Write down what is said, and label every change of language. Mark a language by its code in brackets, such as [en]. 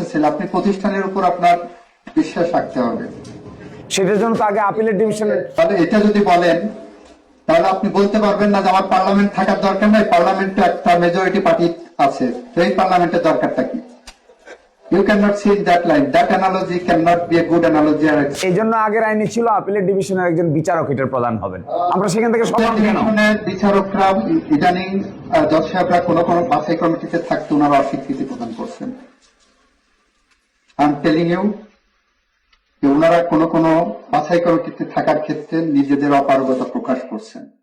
[bn] আপনি প্রতিষ্ঠানের উপর আপনার বিশ্বাস রাখতে হবে, সেটার জন্য তো আগে আপিলের ডিভিশনের। তাহলে এটা যদি বলেন তাহলে আপনি বলতে পারবেন না যে আমার পার্লামেন্ট থাকার দরকার নাই, পার্লামেন্টে একটা মেজরিটি পার্টি আছে, এই পার্লামেন্টের দরকারটা কি? [en] You cannot see in that line. That analogy cannot be a good analogy. [bn] এই জন্য আগের আইনে ছিল আপিলের ডিভিশনের একজন বিচারক এটার প্রধান হবেন। আমরা সেখান থেকে বিচারকরা ইদানিং জজ সাহেবরা কোনো বাছাই কমিটিতে থাকতে ওনারা অস্বীকৃতি প্রদান করছেন। [en] I am telling you [bn] যে ওনারা কোনো বাছাই কমিটিতে থাকার ক্ষেত্রে নিজেদের অপারগতা প্রকাশ করছেন।